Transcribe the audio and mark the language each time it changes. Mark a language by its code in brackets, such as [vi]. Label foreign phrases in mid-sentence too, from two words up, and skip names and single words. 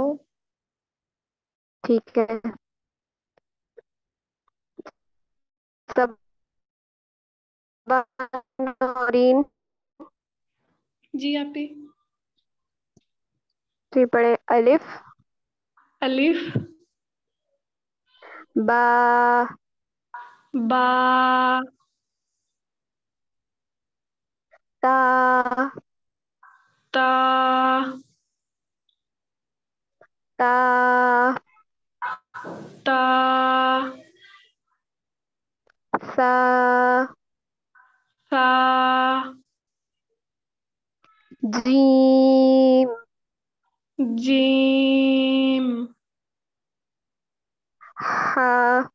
[ur] ٹھیک ہے. نورین. جی آپی. جی پڑھیں. الف. الف. با. با. تا. تا. تا. تا. سا. سا. جیم. جیم. ہا.